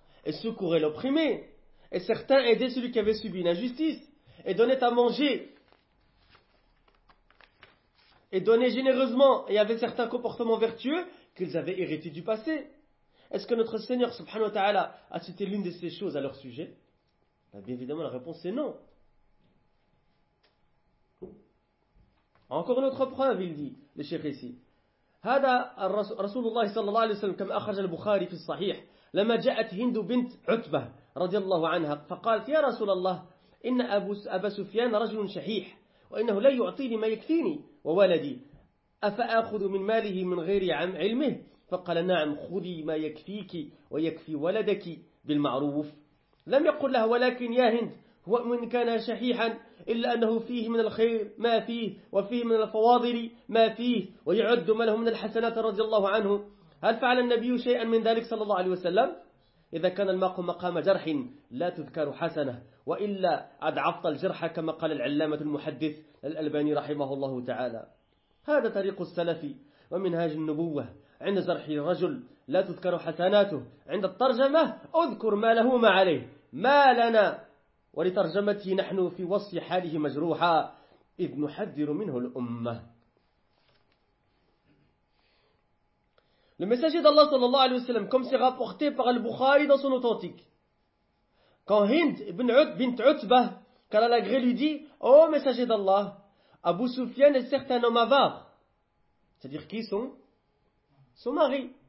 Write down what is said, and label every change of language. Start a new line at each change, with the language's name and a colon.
French: Et secourait l'opprimé, et certains aidaient celui qui avait subi une injustice, et donnaient à manger, et donnaient généreusement, et avaient certains comportements vertueux qu'ils avaient hérités du passé. Est-ce que notre Seigneur subhanahu wa ta'ala a cité l'une de ces choses à leur sujet? Bien évidemment, la réponse est non. Encore une autre preuve, il dit, le cheikh ici.
Arabic: Hada Rasulullah sallallahu alayhi wa sallam, comme akhraj al-Bukhari fi sahih. لما جاءت هند بنت عتبة رضي الله عنها فقالت يا رسول الله إن أبا سفيان رجل شحيح وإنه لا يعطيني ما يكفيني وولدي أفأخذ من ماله من غير علمه فقال نعم خذي ما يكفيك ويكفي ولدك بالمعروف لم يقل لها ولكن يا هند هو من كان شحيحا إلا أنه فيه من الخير ما فيه وفيه من الفواضل ما فيه ويعد ما له من الحسنات رضي الله عنه هل فعل النبي شيئا من ذلك صلى الله عليه وسلم إذا كان الماق مقام جرح لا تذكر حسنة وإلا أضعفت الجرح كما قال العلامة المحدث الألباني رحمه الله تعالى هذا طريق السلف ومنهاج النبوة عند جرح الرجل لا تذكر حسناته عند الترجمة أذكر ما له ما عليه ما لنا ولترجمته نحن في وصف حاله مجروحا إذ نحذر منه الأمة.
French: Le messager d'Allah sallallahu alayhi wa sallam, comme c'est rapporté par Al-Bukhari dans son authentique, quand Hind ibn Utbah, car Allah gré lui dit, « Oh messager d'Allah, Abu Sufyan est certes un homme avare. » C'est-à-dire qui sont? Son mari.